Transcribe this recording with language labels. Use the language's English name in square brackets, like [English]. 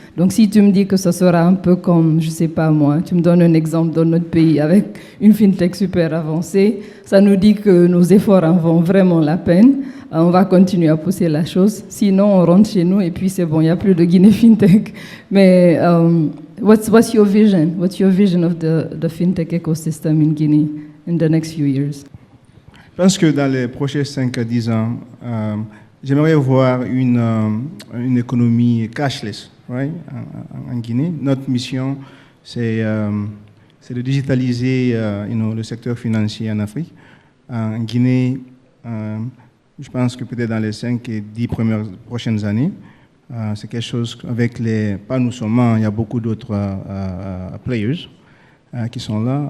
[French] Donc si tu me dis que ce sera un peu comme, je ne sais pas moi, tu me donnes un exemple dans notre pays avec une FinTech super avancée, ça nous dit que nos efforts en valent vraiment la peine. On va continuer à pousser la chose. Sinon, on rentre chez nous et puis c'est bon, il n'y a plus de Guinée FinTech. Mais [English] what's your vision? What's your vision of the FinTech ecosystem in Guinea in the next few years? [French] Je pense que dans les prochains 5 à 10 ans, j'aimerais voir une économie cashless, [English] right, [French] en Guinée. Notre mission, c'est de digitaliser le secteur financier en Afrique. En Guinée, je pense que peut-être dans les 5 et 10 prochaines années, c'est quelque chose avec pas nous seulement, il y a beaucoup d'autres players qui sont là.